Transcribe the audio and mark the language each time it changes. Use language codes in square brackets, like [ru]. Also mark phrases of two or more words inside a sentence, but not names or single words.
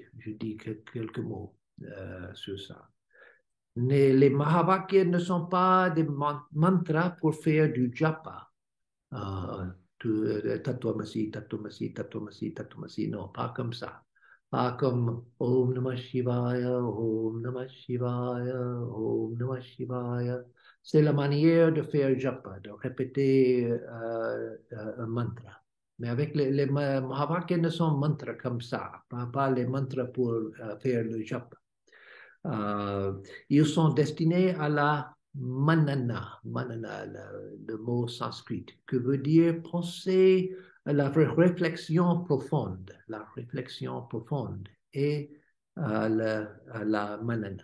[fr] Je dis quelques mots sur ça. Les Mahavakyas ne sont pas des mantras pour faire du japa. [sa] तत्त्वमसि, तत्त्वमसि, तत्त्वमसि, तत्त्वमसि. [fr] Non, pas comme ça. Pas comme [sa] ॐ नमः शिवाय, ॐ नमः शिवाय, ॐ नमः शिवाय. [fr] C'est la manière de faire japa, de répéter un mantra. Mais avec les Mahavakyas ne sont mantras comme ça, pas les mantras pour faire le japa. Ils sont destinés à la manana, le mot sanskrit, que veut dire penser à la réflexion profonde, et la manana.